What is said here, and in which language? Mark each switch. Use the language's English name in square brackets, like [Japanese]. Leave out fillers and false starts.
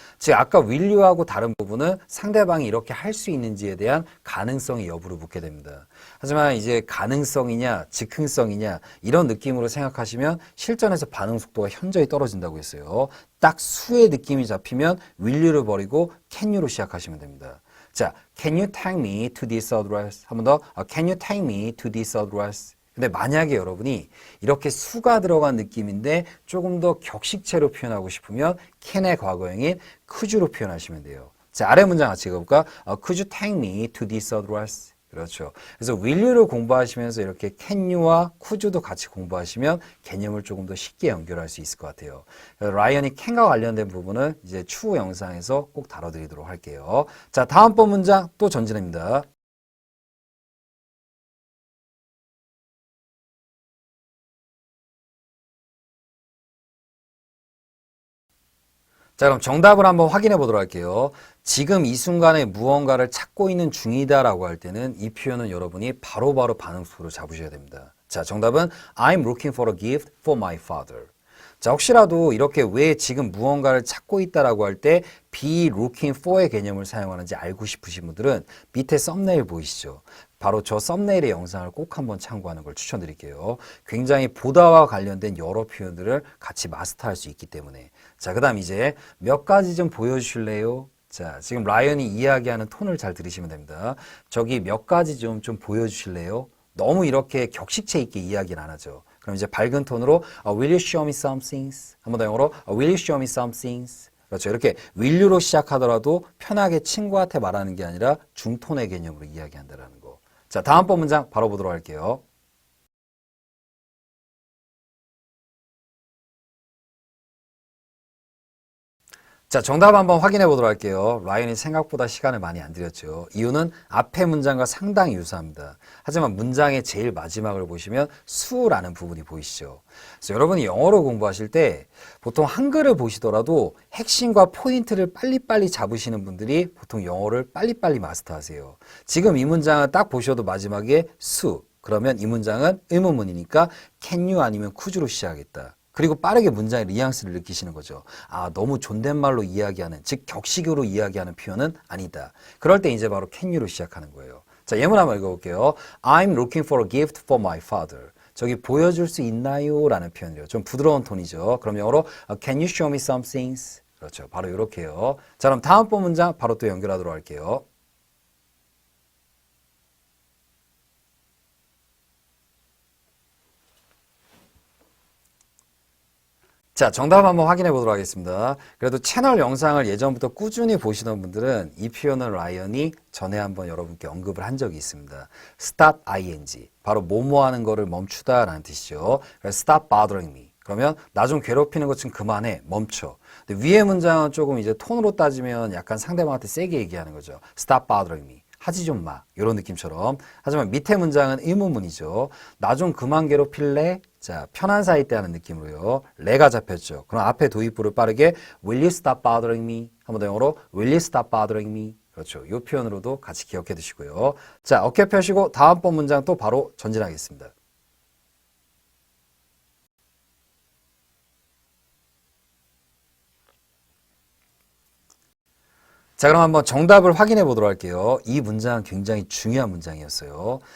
[Korean] 즉 아까 will you하고 다른 부분은 상대방이 이렇게 할 수 있는지에 대한 가능성의 여부를 묻게 됩니다. 하지만 이제 가능성이냐 즉흥성이냐 이런 느낌으로 생각하시면 실전에서 반응 속도가 현저히 떨어진다고 했어요. 딱 수의 느낌이 잡히면 will you를 버리고 can you로 시작하시면 됩니다. [English] 자, can you take me to this address? [Korean] 한 번 더, [English] can you take me to this address? [Korean] 근데 만약에 여러분이 이렇게 수가 들어간 느낌인데 조금 더 격식체로 표현하고 싶으면 can의 과거형인 could로 표현하시면 돼요. 자, 아래 문장 같이 읽어볼까? [English] Could you take me to this address? [Korean] 그렇죠. 그래서 will you를 공부하시면서 이렇게 can you와 could도 같이 공부하시면 개념을 조금 더 쉽게 연결할 수 있을 것 같아요. 라이언이 can과 관련된 부분은 이제 추후 영상에서 꼭 다뤄드리도록 할게요. 자, 다음번 문장 또 전진합니다. 자, 그럼 정답을 한번 확인해 보도록 할게요. 지금 이 순간에 무언가를 찾고 있는 중이다라고 할 때는 이 표현은 여러분이 바로바로 반응 속도로 잡으셔야 됩니다. 자, 정답은 [English] I'm looking for a gift for my father. [Korean] 자, 혹시라도 이렇게 왜 지금 무언가를 찾고 있다라고 할 때 be looking for의 개념을 사용하는지 알고 싶으신 분들은 밑에 썸네일 보이시죠? 바로 저 썸네일의 영상을 꼭 한번 참고하는 걸 추천드릴게요. 굉장히 보다와 관련된 여러 표현들을 같이 마스터할 수 있기 때문에. 자, 그 다음 이제 몇 가지 좀 보여주실래요? 자, 지금 라이언이 이야기하는 톤을 잘 들으시면 됩니다. 저기 몇 가지 좀 보여주실래요? 너무 이렇게 격식체 있게 이야기는 안 하죠. 그럼 이제 밝은 톤으로 [English] Will you show me some things? [Korean] 한 번 더 영어로 [English] Will you show me some things? [Korean] 그렇죠. 이렇게 will you로 시작하더라도 편하게 친구한테 말하는 게 아니라 중톤의 개념으로 이야기한다는 거. 자, 다음번 문장 바로 보도록 할게요. 자, 정답 한번 확인해 보도록 할게요. 라이언이 생각보다 시간을 많이 안 들였죠. 이유는 앞에 문장과 상당히 유사합니다. 하지만 문장의 제일 마지막을 보시면 수라는 부분이 보이시죠. 그래서 여러분이 영어로 공부하실 때 보통 한글을 보시더라도 핵심과 포인트를 빨리빨리 잡으시는 분들이 보통 영어를 빨리빨리 마스터하세요. 지금 이 문장을 딱 보셔도 마지막에 수, 그러면 이 문장은 의문문이니까 can you 아니면 could로 시작하겠다. 그리고 빠르게 문장의 뉘앙스를 느끼시는 거죠. 아, 너무 존댓말로 이야기하는, 즉 격식으로 이야기하는 표현은 아니다. 그럴 때 이제 바로 can you로 시작하는 거예요. 자, 예문 한번 읽어볼게요. [English] I'm looking for a gift for my father. [Korean] 저기 보여줄 수 있나요? 라는 표현이에요. 좀 부드러운 톤이죠. 그럼 영어로 [English] Can you show me some things? [Korean] 그렇죠. 바로 이렇게요. 자, 그럼 다음번 문장 바로 또 연결하도록 할게요. 자, 정답 한번 확인해 보도록 하겠습니다. 그래도 채널 영상을 예전부터 꾸준히 보시던 분들은 이 표현을 라이언이 전에 한번 여러분께 언급을 한 적이 있습니다. [English] stop ing. [Korean] 바로 뭐뭐 하는 거를 멈추다 라는 뜻이죠. 그래서 [English] stop bothering me. [Korean] 그러면 나 좀 괴롭히는 것 좀 그만해. 멈춰. 근데 위의 문장은 조금 이제 톤으로 따지면 약간 상대방한테 세게 얘기하는 거죠. [English] stop bothering me. [Korean] 하지 좀 마. 이런 느낌처럼. 하지만 밑에 문장은 의문문이죠. 나 좀 그만 괴롭힐래? 자, 편한 사이 때 하는 느낌으로요. 레가 잡혔죠. 그럼 앞에 도입부를 빠르게 [English] Will you stop bothering me? [Korean] 한 번 더 영어로 [English] Will you stop bothering me? [Korean] 그렇죠. 이 표현으로도 같이 기억해 두시고요. 자, 어깨 펴시고 다음번 문장 또 바로 전진하겠습니다. 자, 그럼 한번 정답을 확인해 보도록 할게요. 이 문장은 굉장히 중요한 문장이었어요.